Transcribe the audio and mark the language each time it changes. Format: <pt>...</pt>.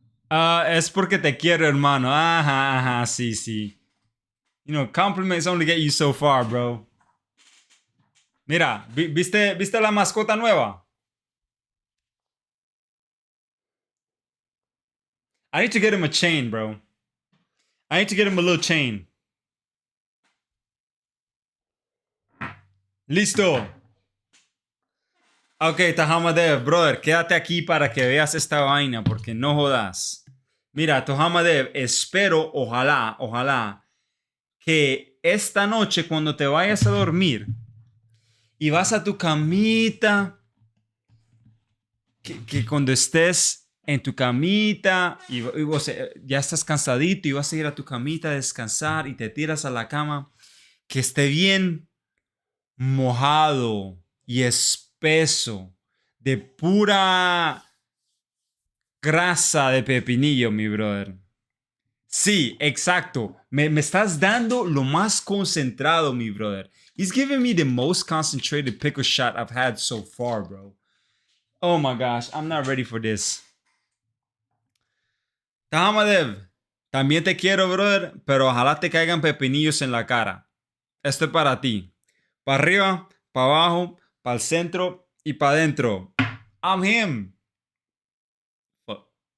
<es>Es porque te quiero, hermano. Ajá, sí, sí.</es> <en>You know, compliments only get you so far, bro.</en> <es>Mira, ¿viste la mascota nueva?</es> <en>I need to get him a chain, bro. I need to get him a little chain.</en> <es>Listo. Ok, Tahama Dev, brother, quédate aquí para que veas esta vaina, porque no jodas. Mira, Tahama Dev, espero, ojalá, que esta noche cuando te vayas a dormir y vas a tu camita que cuando estés en tu camita y vos ya estás cansadito y vas a ir a tu camita a descansar y te tiras a la cama, que esté bien mojado y espeso de pura grasa de pepinillo, mi brother. Sí, exacto. Me estás dando lo más concentrado, mi brother.</es> <en>He's giving me the most concentrated pickle shot I've had so far, bro. Oh my gosh, I'm not ready for this.</en> <es>Tahamadev, también te quiero, brother, pero ojalá te caigan pepinillos en la cara. Esto es para ti. Para arriba, para abajo, para el centro y para adentro.</es> <en>I'm him. Fuck.</en>